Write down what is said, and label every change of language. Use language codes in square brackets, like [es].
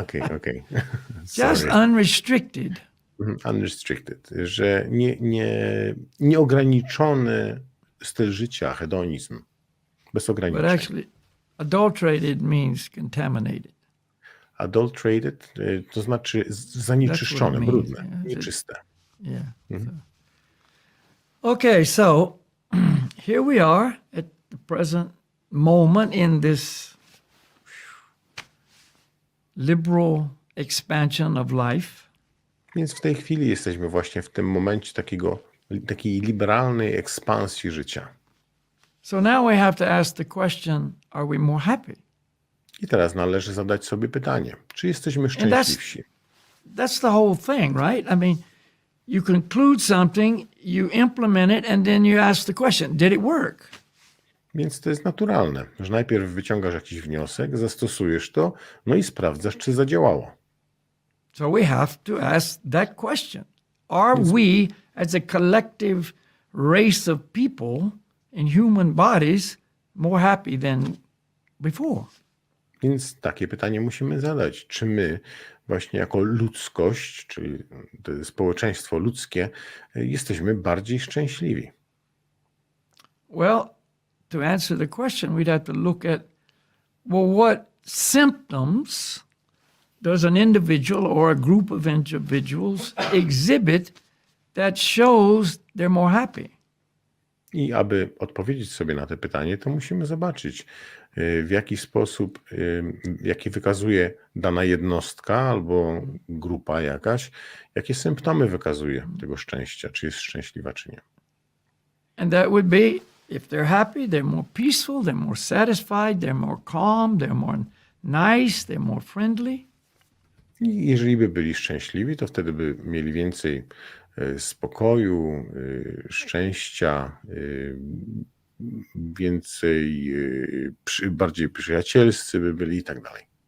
[en] Okay. Just unrestricted. [pl] Unrestricted, że nieograniczony styl życia, hedonizm, bez [en] But [pl] ograniczeń. [en] actually, adulterated means contaminated. [pl] Adulterated to znaczy zanieczyszczone, [en] means, [pl] brudne, [en] yeah. [pl] nieczyste. [en] Yeah. Okay, so here we are at the present moment in this liberal expansion of life. [pl] Więc w tej chwili jesteśmy właśnie w tym momencie takiej liberalnej ekspansji życia. [en] So now we have to ask the question, are we more happy? [pl] I teraz należy zadać sobie pytanie, czy jesteśmy szczęśliwsi? [en] That's the whole thing, right? I mean, you conclude something, you implement it, and then you ask the question, did it work? [pl] Więc to jest naturalne, że najpierw wyciągasz jakiś wniosek, zastosujesz to, no i sprawdzasz, czy zadziałało. [en] So we have to ask that question. Are we, as a collective race of people in human bodies, more happy than before? [pl] Więc takie pytanie musimy zadać. Czy my właśnie jako ludzkość, czyli to społeczeństwo ludzkie, jesteśmy bardziej szczęśliwi? [en] Well, to answer the question, we'd have to look at, well, what symptoms does an individual or a group of individuals exhibit that shows they're more happy? [pl] I aby odpowiedzieć sobie na to pytanie, to musimy zobaczyć, w jaki sposób, jakie wykazuje dana jednostka albo grupa jakaś, jakie symptomy wykazuje tego szczęścia, czy jest szczęśliwa, czy nie. [en] And that would be, if they're happy, they're more peaceful, they're more satisfied, they're more calm, they're more nice, they're more friendly. [pl] I jeżeli by byli szczęśliwi, to wtedy by mieli więcej spokoju, szczęścia, więcej, bardziej przyjacielscy by byli i tak dalej.